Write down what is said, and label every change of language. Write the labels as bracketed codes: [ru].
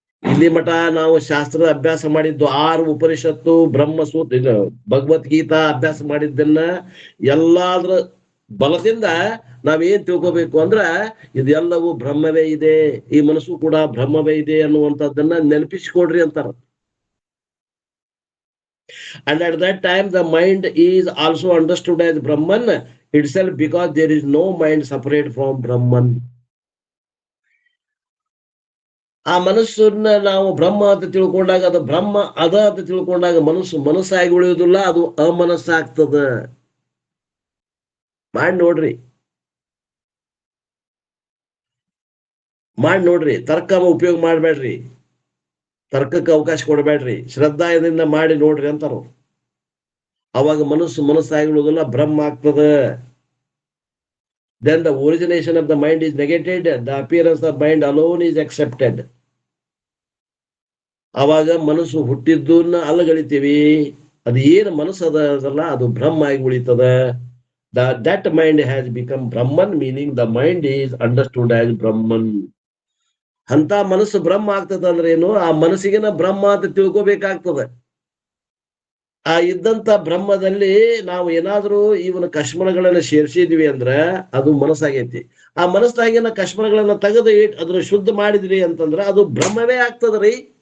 [kn] ಇಲ್ಲಿ ಮಠ ನಾವು ಶಾಸ್ತ್ರದ ಅಭ್ಯಾಸ ಮಾಡಿದ್ದು 6 ಉಪನಿಷತ್ತು ಬ್ರಹ್ಮಸೂತ್ರ ಇದು ಭಗವದ್ಗೀತಾ ಅಭ್ಯಾಸ ಮಾಡಿದ್ದನ್ನ ಎಲ್ಲಾದ್ರ ಬಲದಿಂದ ನಾವೇನ್ ತಿಳ್ಕೋಬೇಕು ಅಂದ್ರ ಇದೆಲ್ಲವೂ ಬ್ರಹ್ಮವೇ ಇದೆ, ಈ ಮನಸ್ಸು ಕೂಡ ಬ್ರಹ್ಮವೇ ಇದೆ ಅನ್ನುವಂಥದ್ದನ್ನ ನೆನಪಿಸಿಕೊಡ್ರಿ ಅಂತಾರ. [en] And at that time the mind is also understood as Brahman itself, because there is no mind separate from Brahman. [kn] ಆ ಮನಸ್ಸನ್ನ ನಾವು ಬ್ರಹ್ಮ ಅಂತ ತಿಳ್ಕೊಂಡಾಗ ಅದು ಬ್ರಹ್ಮ ಅದ ಅಂತ ತಿಳ್ಕೊಂಡಾಗ ಮನಸ್ಸಾಗಿ ಉಳಿಯುವುದಿಲ್ಲ, ಅದು ಅಮನಸ್ಸಾಗ್ತದ. ಮಾಡಿ ನೋಡ್ರಿ ತರ್ಕ ಉಪಯೋಗ ಮಾಡ್ಬೇಡ್ರಿ, ತರ್ಕಕ್ಕೆ ಅವಕಾಶ ಕೊಡಬೇಡ್ರಿ, ಶ್ರದ್ಧಾಯದಿಂದ ಮಾಡಿ ನೋಡ್ರಿ ಅಂತಾರ. ಅವಾಗ ಮನಸ್ಸಾಗಿ ಉಳಿಯೋದಿಲ್ಲ, ಬ್ರಹ್ಮ ಆಗ್ತದ. [en] Then the origination of the mind is negated, the appearance of mind alone is accepted. [kn] ಅವಾಗ ಮನಸ್ಸು ಹುಟ್ಟಿದ್ದನ್ನ ಅಲ್ಲಗಳಿತೀವಿ, ಅದು ಏನು ಮನಸ್ಸು ಅದಲ್ಲ ಅದು ಬ್ರಹ್ಮ ಆಗಿ ಉಳಿತದ. [en] That mind has become Brahman, meaning the mind is understood as Brahman. [kn] ಅಂತ ಮನಸ್ಸು ಬ್ರಹ್ಮ ಆಗ್ತದ ಅಂದ್ರೆ ಏನು? ಆ ಮನಸ್ಸಿಗೆನ ಬ್ರಹ್ಮ ಅಂತ ತಿಳ್ಕೋಬೇಕಾಗ್ತದೆ. ಆ ಇದ್ದಂತ ಬ್ರಹ್ಮದಲ್ಲಿ ನಾವು ಏನಾದ್ರೂ ಇವನ ಕಶ್ಮಲಗಳನ್ನ ಸೇರಿಸಿದ್ವಿ ಅಂದ್ರ ಅದು ಮನಸ್ಸಾಗೈತಿ. ಆ ಮನಸ್ಸಾಗಿನ ಕಶ್ಮಲಗಳನ್ನ ತೆಗೆದು ಅದನ್ನ ಶುದ್ಧ ಮಾಡಿದ್ರಿ ಅಂತಂದ್ರ ಅದು ಬ್ರಹ್ಮವೇ ಆಗ್ತದ್ರಿ.